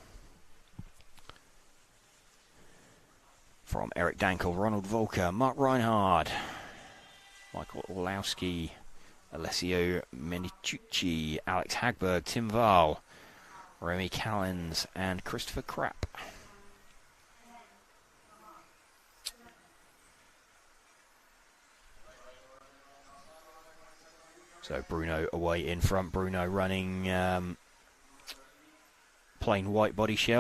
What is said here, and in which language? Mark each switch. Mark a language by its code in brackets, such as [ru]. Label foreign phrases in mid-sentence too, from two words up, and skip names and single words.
[en] From Eric Dankel, Ronald Volker, Mark Reinhard, Michael Orlowski, Alessio Menicucci, Alex Hagberg, Tim Wahl, Remy Callens and Christopher Krapp. So Bruno away in front. Bruno running plain white body shell.